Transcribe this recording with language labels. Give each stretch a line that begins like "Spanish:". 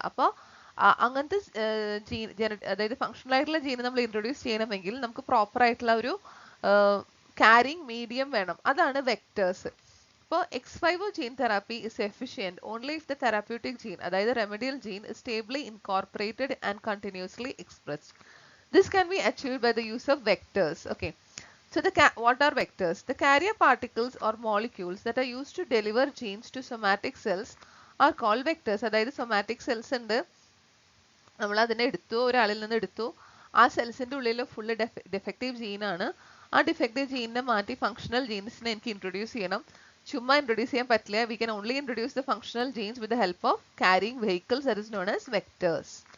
Malayalam: അപ്പോൾ അങ്ങനത്തെ ജീൻ അതായത് ഫങ്ഷണൽ ആയിട്ടുള്ള ജീൻ നമ്മൾ ഇൻട്രൊഡ്യൂസ് ചെയ്യണമെങ്കിൽ നമുക്ക് പ്രോപ്പർ ആയിട്ടുള്ള ഒരു carrying medium വേണം. അതാണ് വെക്ടേഴ്സ്. ഇപ്പോൾ
English: ex vivo gene therapy is efficient only if the therapeutic gene,
Malayalam: അതായത്
English: Remedial gene, is stably incorporated and continuously expressed. This can be achieved by the use of vectors. Okay. So what are vectors? The carrier particles or molecules that are used to deliver genes to somatic cells are called vectors.
Malayalam: അതായത് somatic cells ഉണ്ട്, നമ്മൾ അതിനെ എടുത്തു, ഒരാളിൽ നിന്ന് എടുത്തു, ആ സെൽസിന്റെ ഉള്ളിൽ ഫുള്ള് ഡെഫക്റ്റീവ് ജീനാണ്. ആ ഡിഫക്റ്റീവ് ജീനിനെ മാറ്റി ഫങ്ഷണൽ ജീൻസിനെ എനിക്ക് ഇൻട്രൊഡ്യൂസ് ചെയ്യണം. ചുമ്മാ ഇൻട്രൊഡ്യൂസ് ചെയ്യാൻ പറ്റില്ല.
English: We can only introduce the functional genes with the help of carrying vehicles, that is known as vectors.